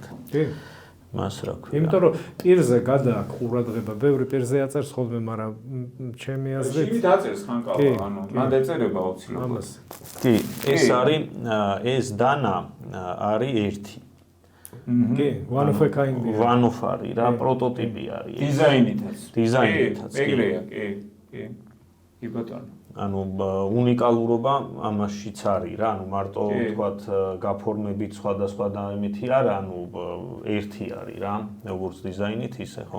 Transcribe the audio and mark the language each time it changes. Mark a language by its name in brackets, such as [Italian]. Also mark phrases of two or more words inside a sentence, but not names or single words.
[Georgian] კი მას რა ქვია. იმიტომ რომ პირზე გადააქვს ყურადღება, ბევრი პირზე აწერს ხოლმე, მაგრამ ჩემი აზრით შივით აწერს ხანკალა, ანუ მან დაწერება აუცილებლად. კი, ეს არის ეს დანა არის ერთი. კი, [English] one of a kind. One of [Georgian] არის რა, პროტოტიპი არის. დიზაინითაც. ეგრეა, კი. კი ბატონო. ანუ უნიკალურობა ამაშიც არის რა, ანუ მარტო თქვათ გაფორმებით სხვადასხვა და იმითი არა, ანუ ერთი არის რა, როგორც დიზაინით ისე ხო.